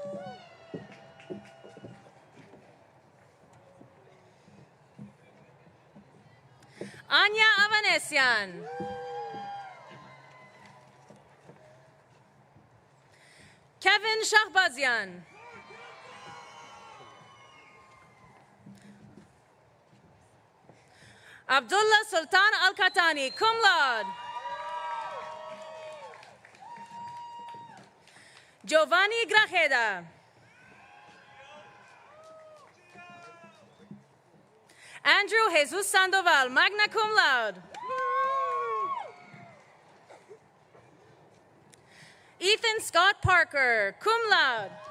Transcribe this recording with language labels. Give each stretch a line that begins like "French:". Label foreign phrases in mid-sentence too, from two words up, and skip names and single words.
English: Anya Avanesian. Kevin Shahbazian. Abdullah Sultan Al-Katani,
Latin: cum laude.
English: Giovanni Grajeda. Andrew Jesus Sandoval,
Latin: magna cum laude.
English: Ethan Scott Parker,
Latin: cum laude.